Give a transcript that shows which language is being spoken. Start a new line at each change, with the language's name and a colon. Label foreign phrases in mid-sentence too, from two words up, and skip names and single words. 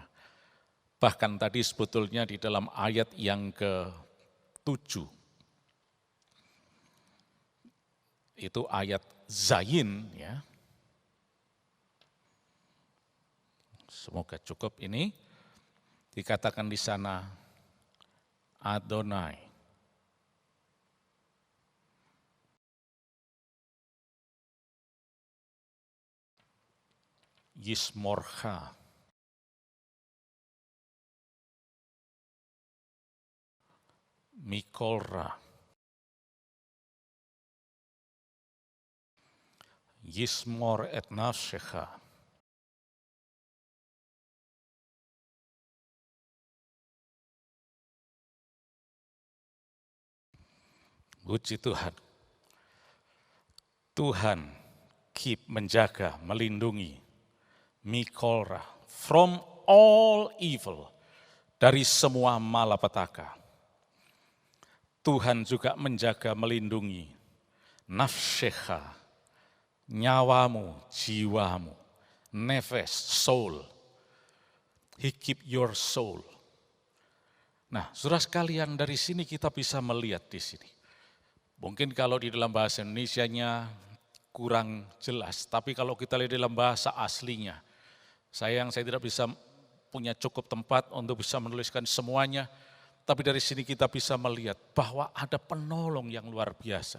Indonesian: Bahkan tadi sebetulnya di dalam ayat yang ke-7, itu ayat Zayin ya. Semoga cukup ini. Dikatakan di sana Adonai.
Hebrew: Yismorcha. Mikolra. ישמור את נפשך.
Indonesian: Puji Tuhan. Tuhan keep, menjaga, melindungi.
Hebrew: Mikolra,
English: from all evil,
Indonesian: dari semua malapetaka. Tuhan juga menjaga, melindungi. Nafshecha, nyawamu, jiwamu, nefes,
English: soul. He keep your soul.
Indonesian: Nah, saudara sekalian, dari sini kita bisa melihat di sini. Mungkin kalau di dalam bahasa Indonesianya kurang jelas, tapi kalau kita lihat dalam bahasa aslinya, saya tidak bisa punya cukup tempat untuk bisa menuliskan semuanya, tapi dari sini kita bisa melihat bahwa ada penolong yang luar biasa.